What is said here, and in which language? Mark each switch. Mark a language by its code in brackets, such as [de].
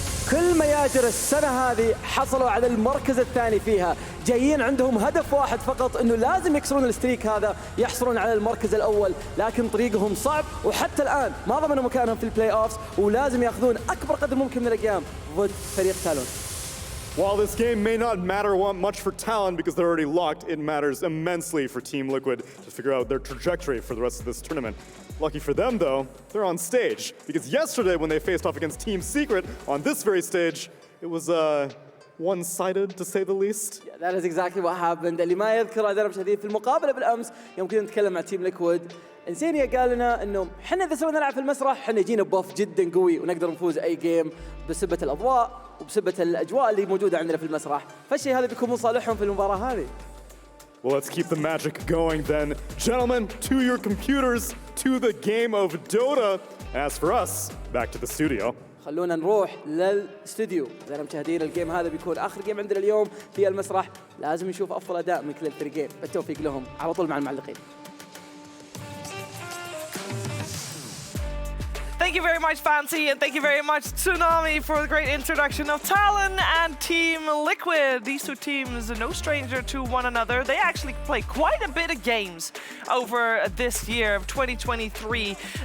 [ar] كل مياجر السنة هذه حصلوا على المركز الثاني فيها، جايين عندهم هدف واحد فقط، انه لازم يكسرون الستريك هذا يحصلون على المركز الاول، لكن طريقهم صعب وحتى الان ما ضمنوا مكانهم في البلاي اوفز، ولازم ياخذون اكبر قدر ممكن من الاقيام ضد فريق تالون. [en] While this game may not matter much for Talon because they're already locked, it matters immensely for Team Liquid to figure out their trajectory for the rest of this tournament. Lucky for them, though, they're on stage, because yesterday when they faced off against Team Secret on this very stage, it was one-sided, to say the least. Yeah, that is exactly what happened. [ar] اللي ما يذكره درب شديد في المقابله بالامس يوم كنا نتكلم مع تيم ليكويد، انسينيا قال لنا انه احنا اذا سوينا نلعب في المسرح احنا جينا بوف جدا قوي ونقدر نفوز اي جيم بسبه الاضواء وبسبه الاجواء اللي موجوده عندنا في المسرح، فالشيء هذا بيكون من صالحهم في المباراه هذه. [en] Well, let's keep the magic going then. Gentlemen, to your computers, to the game of Dota. As for us, back to the studio. [ar] خلونا نروح للاستوديو. إذا مشاهدين الجيم هذا بيكون آخر جيم عندنا اليوم في المسرح، لازم نشوف أفضل أداء من كل الفريقين، بالتوفيق لهم. على طول مع المعلقين. [en] Thank you very much, Fancy, and thank you very much, Tsunami, for the great introduction of Talon and Team Liquid. These two teams are no stranger to one another. They actually play quite a bit of games over this year of 2023.